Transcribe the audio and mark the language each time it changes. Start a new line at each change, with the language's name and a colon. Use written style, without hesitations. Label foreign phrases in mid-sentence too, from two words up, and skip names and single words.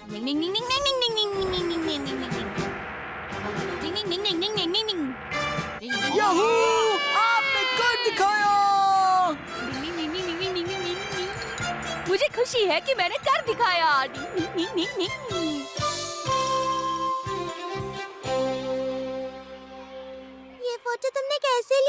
Hindi: निंग निंग निंग निंग निंग निंग निंग निंग निंग निंग निंग निंग निंग निंग निंग निंग निंग निंग याहू! आपने कर दिखाया। मुझे खुशी है कि मैंने कर दिखाया। निंग निंग निंग निंग। ये फोटो तुमने कैसे ली?